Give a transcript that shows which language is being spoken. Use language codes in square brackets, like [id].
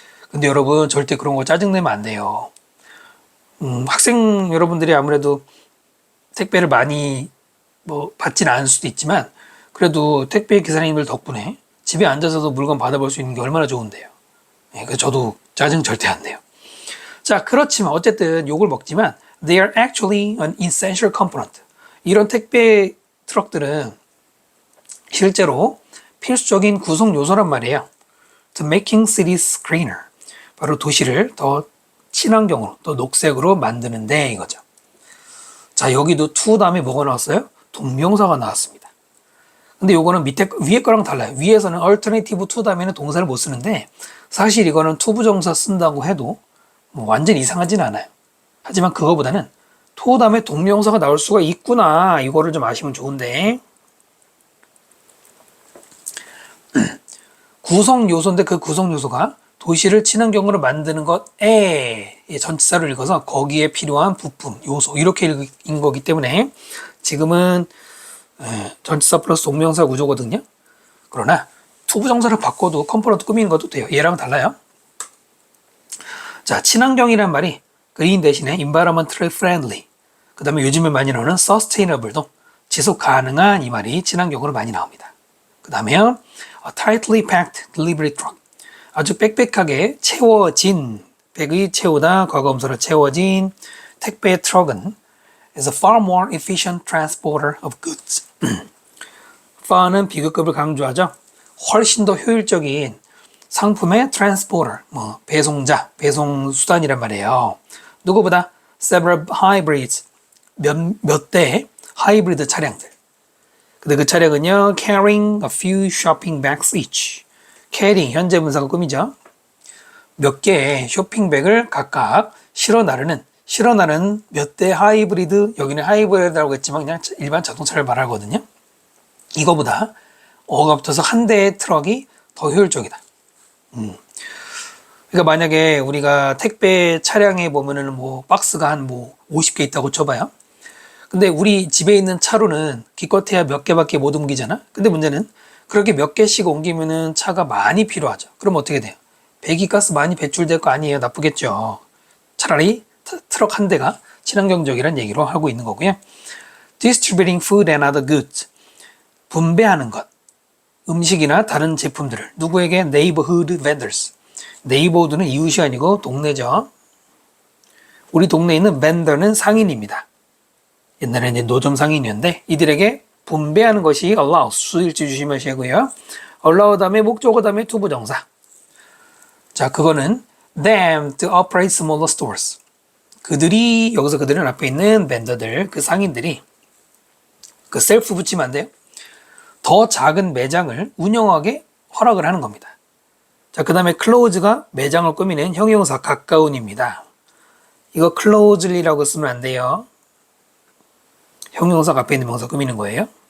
[ko] 근데 여러분 절대 그런 거 짜증내면 안 돼요. 학생 여러분들이 아무래도 택배를 많이 뭐 받지는 않을 수도 있지만 그래도 택배 기사님들 덕분에 집에 앉아서도 물건 받아볼 수 있는 게 얼마나 좋은데요. 예, 저도 짜증 절대 안 내요. 자, 그렇지만 어쨌든 욕을 먹지만 [en] they are actually an essential component. [ko] 이런 택배 트럭들은 실제로 필수적인 구성 요소란 말이에요. [en] To making cities greener. [ko] 바로 도시를 더 친환경으로, 더 녹색으로 만드는데 이거죠. 자, 여기도 to 다음에 뭐가 나왔어요? 동명사가 나왔습니다. 근데 요거는 위에 거랑 달라요. 위에서는 alternative to 다음에는 동사를 못 쓰는데 사실 이거는 to 부정사 쓴다고 해도 뭐 완전 이상하진 않아요. 하지만 그거보다는 to 다음에 동명사가 나올 수가 있구나. 이거를 좀 아시면 좋은데 구성 요소인데 그 구성 요소가 도시를 친환경으로 만드는 것에 전치사를 읽어서 거기에 필요한 부품, 요소 이렇게 읽은 거기 때문에 지금은 전치사 플러스 동명사 구조거든요. 그러나 투부정사를 바꿔도 컴포넌트 꾸미는 것도 돼요. 얘랑 달라요. 자, 친환경이란 말이 green 대신에 environmentally friendly, 그 다음에 요즘에 많이 나오는 sustainable도 지속 가능한 이 말이 친환경으로 많이 나옵니다. 그 다음에 [en] a tightly packed delivery truck, [ko] 아주 빽빽하게 채워진, 백의 채우다 과거음사로 채워진 택배 트럭은 [en] is a far more efficient transporter of goods. [ko] far는 비교급을 강조하죠. 훨씬 더 효율적인 상품의 transporter, 뭐 배송자, 배송 수단이란 말이에요. 누구보다 several hybrids, 몇 대의 하이브리드 차량들. 근데 그 차량은요, [en] carrying a few shopping bags each. [ko] carrying, 현재 분사가 꾸미죠. 몇 개의 쇼핑백을 각각 실어 나르는 몇 대 하이브리드, 여기는 하이브리드라고 했지만 그냥 일반 자동차를 말하거든요. 이거보다 어가 붙어서 한 대의 트럭이 더 효율적이다. 그러니까 만약에 우리가 택배 차량에 보면은 뭐 박스가 한 뭐 50개 있다고 쳐봐요. 근데 우리 집에 있는 차로는 기껏해야 몇 개밖에 못 옮기잖아. 근데 문제는 그렇게 몇 개씩 옮기면은 차가 많이 필요하죠. 그럼 어떻게 돼요? 배기가스 많이 배출될 거 아니에요. 나쁘겠죠. 차라리 트럭 한 대가 친환경적이라는 얘기로 하고 있는 거고요. [en] Distributing food and other goods. [ko] 분배하는 것. 음식이나 다른 제품들을 누구에게? [en] Neighborhood vendors. [ko] 네이버후드는 이웃이 아니고 동네죠. 우리 동네에 있는 vendor는 상인입니다. 옛날에는 노점 상인이었는데 이들에게 분배하는 것이 allow, 수일지 조심하시고요. allow 다음에 목적어 다음에 투부정사. 자, 그거는 [en] them to operate smaller stores. [ko] 그들이, 여기서 그들은 앞에 있는 vendor들, 그 상인들이 그 셀프 붙이면 안 돼요. 더 작은 매장을 운영하게 허락을 하는 겁니다. 자, 그 다음에 close가 매장을 꾸미는 형용사 가까운입니다. 이거 closely라고 쓰면 안 돼요. 형용사가 앞에 있는 명사 꾸미는 거예요.